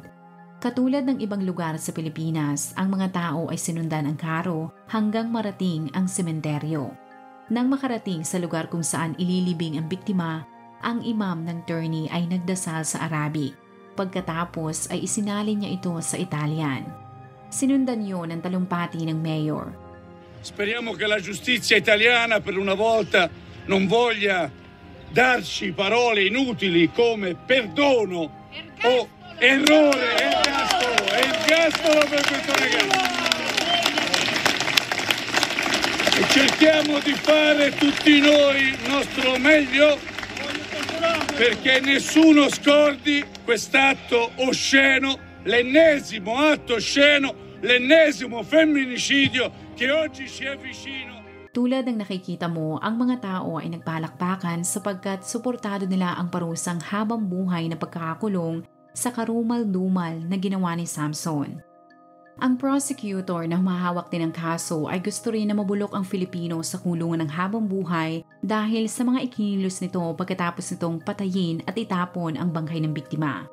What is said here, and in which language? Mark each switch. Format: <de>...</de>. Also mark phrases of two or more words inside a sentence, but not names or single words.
<tl>Katulad ng ibang lugar sa Pilipinas, ang mga tao ay sinundan ang karo hanggang marating ang sementeryo. Nang makarating sa lugar kung saan ililibing ang biktima, ang imam ng Turney ay nagdasal sa Arabic. Pagkatapos ay isinalin niya ito sa Italian. Sinundan yun ng talumpati ng mayor.</tl> <it>Speriamo che la giustizia italiana per una volta non voglia darci parole inutili come perdono o errore. È il ergastolo per questo ragazzo. E cerchiamo di fare tutti noi il nostro meglio perché nessuno scordi quest'atto osceno, l'ennesimo atto osceno, l'ennesimo femminicidio che oggi si è vicino.</it> <tl>Tulad ng nakikita mo, ang mga tao ay nagpalakpakan sapagkat suportado nila ang parusang habang buhay na pagkakakulong sa karumal-dumal na ginawa ni Samson. Ang prosecutor na humahawak din ng kaso ay gusto rin na mabulok ang Filipino sa kulungan ng habang buhay dahil sa mga ikinilos nito pagkatapos nitong patayin at itapon ang bangkay ng biktima.</tl>